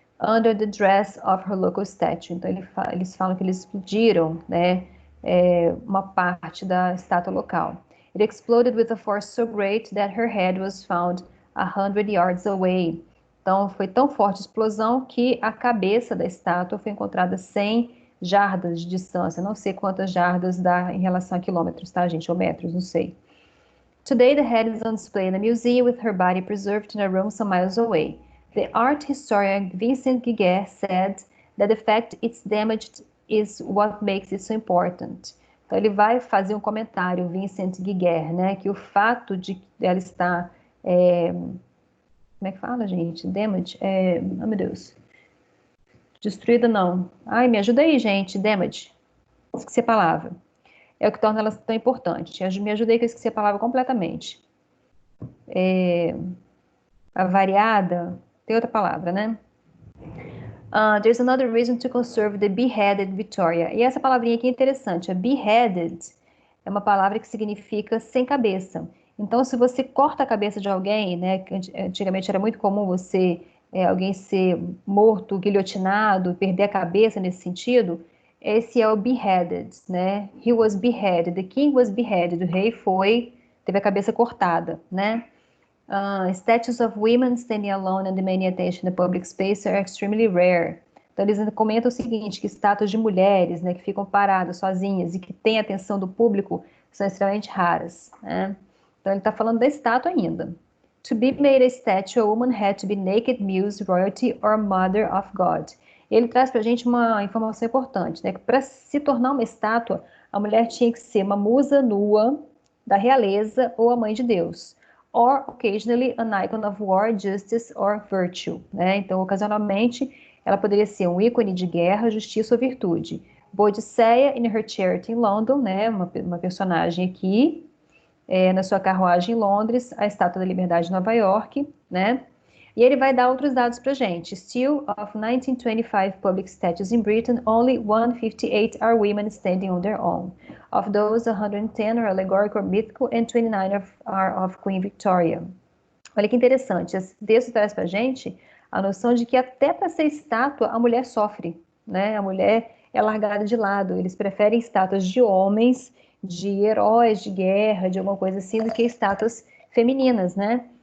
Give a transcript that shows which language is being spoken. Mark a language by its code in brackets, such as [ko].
[en] Under the dress of her local statue. [pt] Então, eles falam que eles explodiram, né, uma parte da estátua local. [en] It exploded with a force so great that her head was found 100 yards away. [pt] Então, foi tão forte a explosão que a cabeça da estátua foi encontrada 100 jardas de distância. Não sei quantas jardas dá em relação a quilômetros, tá, gente? Ou metros, não sei. [en] Today, the head is on display in a museum with her body preserved in a room some miles away. The art historian Vincent Giguère said that the fact it's damaged is what makes it so important. [pt] Então ele vai fazer um comentário, Vincent Guiguer, né, que o fato de ela estar, como é que fala, gente? Damage, oh meu Deus, destruída não. Ai, me ajuda aí, gente, damage, esqueci a palavra. É o que torna ela tão importante. Me ajuda aí que eu esqueci a palavra completamente. A variada, tem outra palavra, né? [en] There's another reason to conserve the beheaded Victoria. [pt] E essa palavrinha aqui é interessante. A beheaded é uma palavra que significa sem cabeça. Então, se você corta a cabeça de alguém, né? Que antigamente era muito comum alguém ser morto, guilhotinado, perder a cabeça nesse sentido. Esse é o beheaded, né? [en] He was beheaded. The king was beheaded. [pt] O rei teve a cabeça cortada, né? [en] Statues of women standing alone and demanding attention in the public space are extremely rare. [pt] Então, eles comentam o seguinte, que estátuas de mulheres, né, que ficam paradas, sozinhas e que têm a atenção do público são extremamente raras, né? Então, ele está falando da estátua ainda. [en] To be made a statue, a woman had to be naked muse, royalty or mother of God. [pt] Ele traz para a gente uma informação importante, né? Que para se tornar uma estátua, a mulher tinha que ser uma musa nua da realeza ou a mãe de Deus [en] or occasionally an icon of war, justice or virtue, [pt] né? Então, ocasionalmente, ela poderia ser um ícone de guerra, justiça ou virtude. Boadicea in Her Chariot em London, né? Uma personagem aqui, na sua carruagem em Londres, a Estátua da Liberdade em Nova York, né? E ele vai dar outros dados para gente. [en] Still, of 1925 public statues in Britain, only 158 are women standing on their own. Of those, 110 are allegorical or mythical, and 29 are of Queen Victoria. [pt] Olha que interessante, esse texto traz para gente a noção de que até para ser estátua, a mulher sofre, né? A mulher é largada de lado. Eles preferem estátuas de homens, de heróis de guerra, de alguma coisa assim, do que estátuas femininas, né?